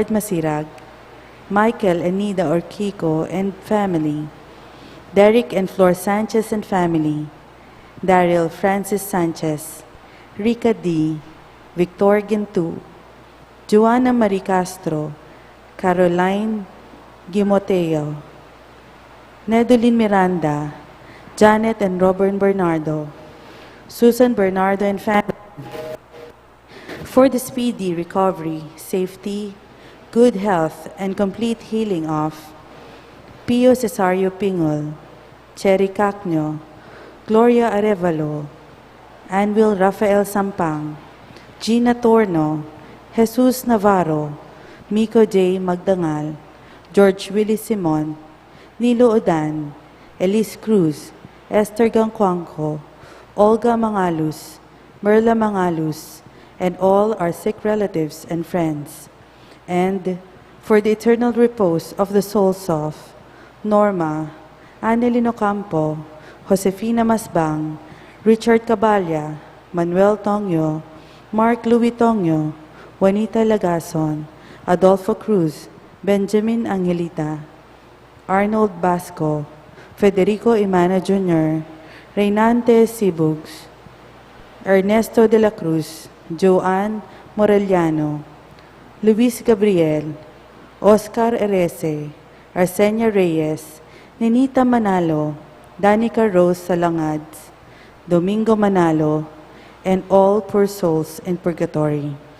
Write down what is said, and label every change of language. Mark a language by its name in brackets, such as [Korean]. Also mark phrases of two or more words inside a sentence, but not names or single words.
[English] Masirag, Michael and Nida Orquico and family, Derek and Flor Sanchez and family, Daryl Francis Sanchez, Rica D., Victor Gintu, Joanna Marie Castro, Caroline Gimoteo, Nedolin Miranda, Janet and Robert Bernardo, Susan Bernardo and family, for the speedy recovery, safety, good health, and complete healing of Pio Cesario Pingol, Cherry Cacño, Gloria Arevalo, Anvil Rafael Sampang, Gina Torno, Jesus Navarro, Miko J. Magdangal, George Willie Simon, Nilo Odan, Elise Cruz, Esther Gangcuangco, Olga Mangalus, Merla Mangalus, and all our sick relatives and friends, and for the eternal repose of the souls of Norma, Annelino Campo, Josefina Masbang, Richard Caballa, Manuel Tongyo, Mark Louis Tongyo, Juanita Lagason, Adolfo Cruz, Benjamin Angelita, Arnold Basco, Federico Imana Jr., Reynante Sibugs, Ernesto de la Cruz, Joanne Morellano, Luis Gabriel, Oscar Erese, Arsenia Reyes, Ninita Manalo, Danica Rose Salangads, Domingo Manalo, and all poor souls in purgatory.